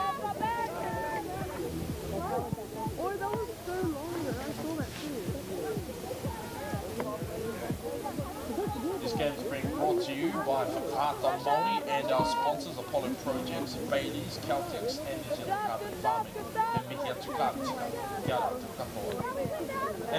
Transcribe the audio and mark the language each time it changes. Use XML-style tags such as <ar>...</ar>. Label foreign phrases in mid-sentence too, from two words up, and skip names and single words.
<en>This game is being brought to you by Whakaata Māori and our sponsors, Apollo Projects, Bailey's, Caltex, and New Zealand Carbon Farming.</en> <mi>And Mihi atu kātika, kia ora te katoa.</mi>